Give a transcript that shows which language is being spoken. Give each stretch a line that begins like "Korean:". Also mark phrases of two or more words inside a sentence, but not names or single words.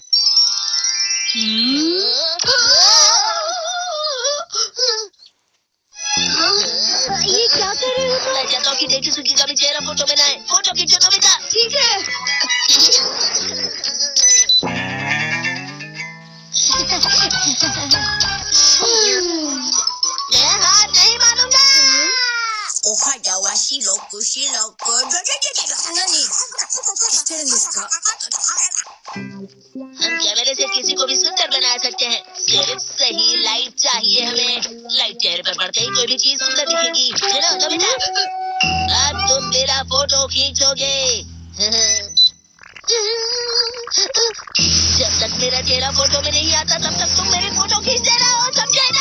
Hindi: ये क्या कर रहे हो तुम? मैं चाहता हूँ कि डेकी सुगी का भी चेहरा फोटो में ना आए। फोटो खींचो नोबिता। ठीक है। मैं हार नहीं मानूंगा।
Japanese: お肌は白く白く。何してるんですか？
Hindi: हम कैमरे से किसी को भी सुंदर बना सकते हैं। सिर्फ सही लाइट चाहिए हमें। लाइट चेहरे पर पड़ते ही कोई भी चीज सुंदर दिखेगी। चलो नोबिता, अब तुम मेरा फोटो खींचोगे। जब तक मेरा चेहरा फोटो में नहीं आता तब तक तुम मेरी फोटो खींचते रहो, समझे ना?